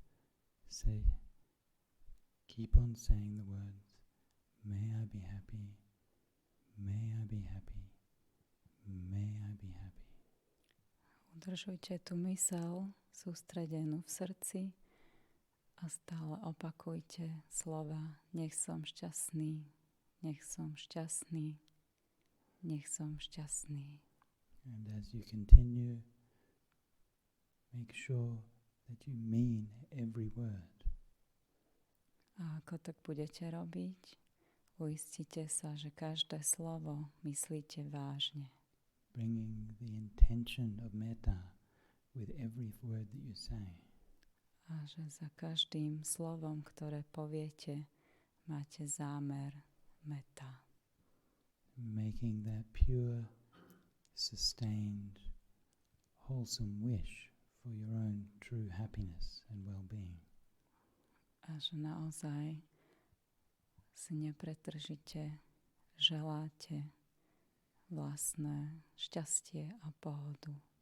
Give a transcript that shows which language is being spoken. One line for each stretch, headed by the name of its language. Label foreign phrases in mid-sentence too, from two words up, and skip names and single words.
English: keep on saying the words, may I be happy, may I be happy, may I be happy.
Slovak: Udržujte tú myseľ sústredenú v srdci a stále opakujte slova nech som šťastný, nech som šťastný, nech som šťastný.
English: And as you continue, make sure that you mean every word.
Slovak: A ako tak budete robiť, uistite sa, že každé slovo myslíte vážne.
English: Bringing the intention of metta with every word that you say.
Slovak: A že za každým slovom, ktoré poviete, máte zámer mettá.
English: Making that pure, sustained, wholesome wish for your own true happiness and well-being.
Slovak: A že naozaj si nepretržite želáte vlastné šťastie a pohodu.